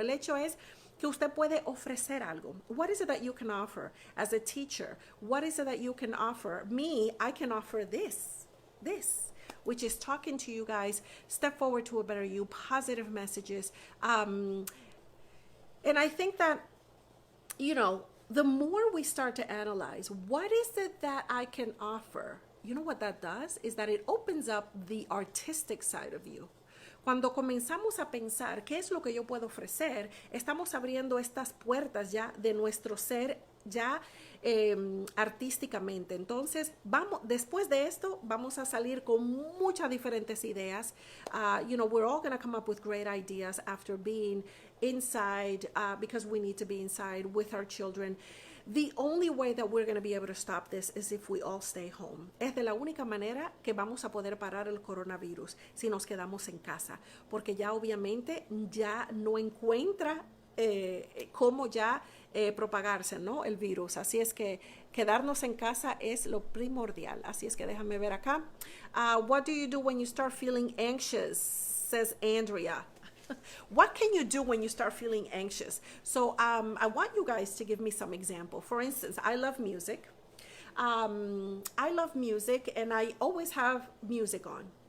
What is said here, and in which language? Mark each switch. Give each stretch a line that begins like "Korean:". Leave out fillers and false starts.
Spanish: El hecho es que usted puede ofrecer algo.
English: What is it that you can offer as a teacher? What is it that you can offer? Me, I can offer this, which is talking to you guys, step forward to a better you, positive messages. And I think that, you know, the more we start to analyze, what is it that I can offer? You know what that does? Is that it opens up the artistic side of you.
Spanish: Cuando comenzamos a pensar qué es lo que yo puedo ofrecer, estamos abriendo estas puertas ya de nuestro ser ya artísticamente. Entonces, después de esto, vamos a salir con muchas diferentes ideas.
English: You know, we're all going to come up with great ideas after being inside, because we need to be inside with our children. The only way that we're going to be able to stop this is if we all stay home.
Spanish: Es de la única manera que vamos a poder parar el coronavirus si nos quedamos en casa, porque ya obviamente ya no encuentra cómo ya propagarse, ¿no? El virus. Así es que quedarnos en casa es lo primordial. Así es que déjame ver acá.
English: What do you do when you start feeling anxious? Says Andrea. What can you do when you start feeling anxious? So I want you guys to give me some example. For instance, I love music. And I always have music on.